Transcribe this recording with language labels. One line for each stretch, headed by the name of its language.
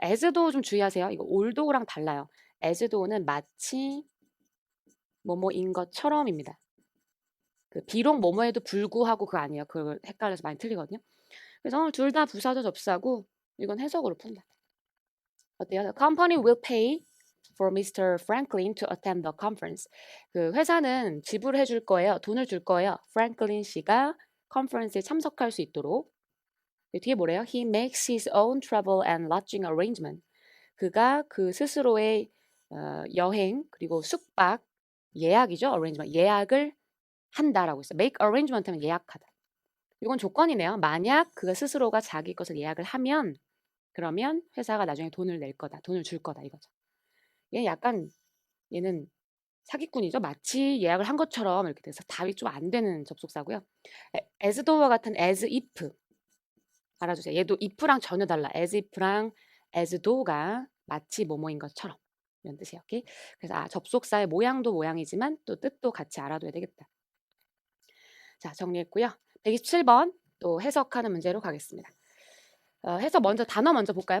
Korean: as도 좀 주의하세요. 이거 oldo랑 달라요. as도는 마치 뭐뭐인 것처럼입니다. 그 비록 뭐뭐에도 불구하고 그거 아니에요. 그걸 헷갈려서 많이 틀리거든요. 그래서 둘 다 부사절 접사고 이건 해석으로 푼다. 어때요?
English: The company will pay for Mr. Franklin to attend the conference.
Korean: 그 회사는 지불해 줄 거예요. 돈을 줄 거예요. 프랭클린 씨가 컨퍼런스에 참석할 수 있도록. 뒤에 뭐래요?
English: He makes his own travel and lodging arrangement.
Korean: 그가 그 스스로의 여행 그리고 숙박 예약이죠.
English: arrangement.
Korean: 예약을 한다라고 있어요. make arrangement 하면 예약하다. 이건 조건이네요. 만약 그가 스스로가 자기 것을 예약을 하면 그러면 회사가 나중에 돈을 낼 거다. 돈을 줄 거다 이거죠. 얘 약간 얘는 사기꾼이죠. 마치 예약을 한 것처럼 이렇게 돼서 답이 좀 안 되는 접속사고요. as though와 같은 as if 알아주세요. 얘도 if랑 전혀 달라. as if랑 as though가 마치 뭐뭐인 것처럼 이런 뜻이에요. 오케이? 그래서 접속사의 모양도 모양이지만 또 뜻도 같이 알아둬야 되겠다. 자, 정리했고요. 127번 또 해석하는 문제로 가겠습니다. 해석 먼저 단어 먼저 볼까요?